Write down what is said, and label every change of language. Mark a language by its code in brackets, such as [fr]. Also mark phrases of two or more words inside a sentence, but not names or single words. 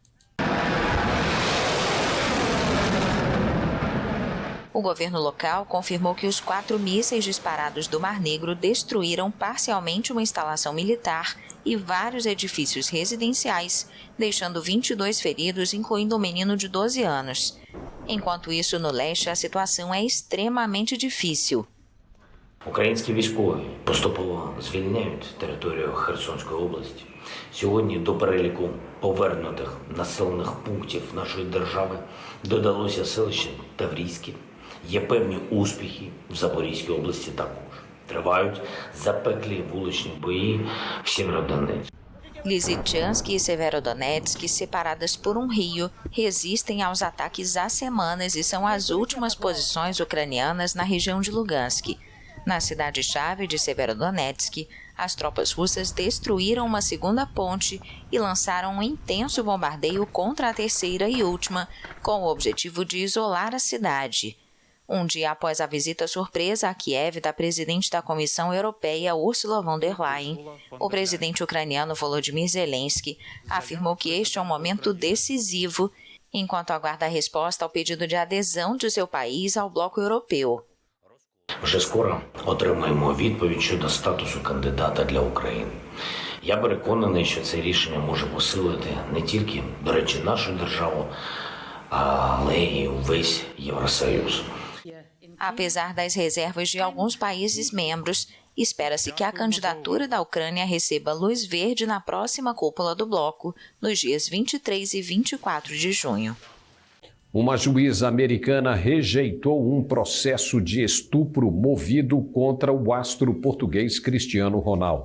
[pt] O governo local confirmou que os 4 mísseis disparados do Mar Negro destruíram parcialmente uma instalação militar e vários edifícios residenciais, deixando 22 feridos, incluindo um menino de 12 anos. Enquanto isso, no leste, a situação é extremamente difícil. [uk] Українські військові поступово звільняють територію Херсонської області. Сьогодні до переліку повернутих населених пунктів нашої держави додалося селище Таврійське. Є певні успіхи в Запорізькій області також. Tривають запеклі вуличні бої в Сєвєродонецьку. [pt] Lysychansk e Severodonetsk, separadas por um rio, resistem aos ataques há semanas e são as últimas posições ucranianas na região de Lugansk. Na cidade-chave de Severodonetsk, as tropas russas destruíram uma segunda ponte e lançaram um intenso bombardeio contra a terceira e última, com o objetivo de isolar a cidade. Um dia após a visita surpresa a Kiev da presidente da Comissão Europeia, Ursula von der Leyen, o presidente ucraniano Volodymyr Zelensky afirmou que este é um momento decisivo, enquanto aguarda a resposta ao pedido de adesão de seu país ao bloco europeu. [uk] Вже скоро отримаємо відповідь щодо статусу кандидата для України. Я переконаний, що це рішення може посилити не тільки, до речі, нашу державу, але й увесь Євросоюз. [pt] Apesar das reservas de alguns países membros, espera-se que a candidatura da Ucrânia receba luz verde na próxima cúpula do bloco, nos dias 23 e 24 de junho. Uma juíza americana rejeitou um processo de estupro movido contra o astro português Cristiano Ronaldo.